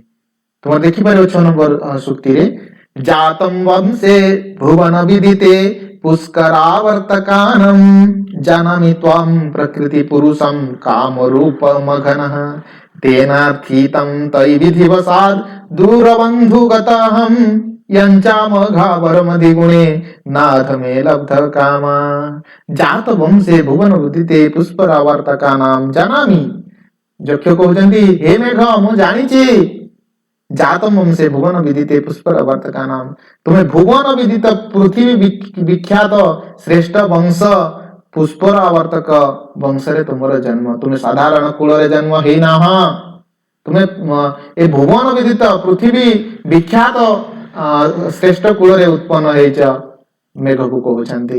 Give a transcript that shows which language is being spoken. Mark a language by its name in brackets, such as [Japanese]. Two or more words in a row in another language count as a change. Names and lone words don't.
[Odia] ତୁମେ ଦେଖିପାରିବ 6 ନମ୍ବର ସୂକ୍ତିରେ, [Sanskrit] ଜାତಂ ବଂଶେ ଭୁବନ ବିଦିତେ ପୁଷ୍କରାବର୍ତ୍ତକାନଂ ଜାନାମି ତ୍ୱାଂ ପ୍ରକୃତି ପୁରୁଷଂ କାମ ରୂପ ମଘନଃ ତେନାର୍ଥିतं ତୈ ବିଧିବସାଦ୍ ଦୂରବନ୍ଧୁଗତହଂ यञ्चामघावरमधि गुणे नाथ मे लब्ध कामा जात वंशे भुवन उदिते पुष्परावर्तकानां जानामि। [Odia] ଯକ୍ଷ କହୁଛନ୍ତି, ହେ ମେଘ ମୁଁ ଜାଣିଛି, [Sanskrit] ଜାତ ବଂଶେ ଭୁବନ ବିଦିତେ ପୁଷ୍ପରାବର୍ତ୍ତକାନାಂ, [Odia] ତୁମେ ଭୁବନ ବିଦିତ ପୃଥିବୀ ବିଖ୍ୟାତ ଶ୍ରେଷ୍ଠ ବଂଶ ପୁଷ୍ପରାବର୍ତ୍ତକ ବଂଶରେ ତୁମର ଜନ୍ମ, ତୁମେ ସାଧାରଣ କୂଳରେ ଜନ୍ମ ହେଇନାହ, ତୁମେ ଏ ଭୁବନ ବିଦିତ ପୃଥିବୀ ବିଖ୍ୟାତ ଶ୍ରେଷ୍ଠ କୂଳରେ ଉତ୍ପନ୍ନ ହେଇଛ, ମେଘକୁ କହୁଛନ୍ତି।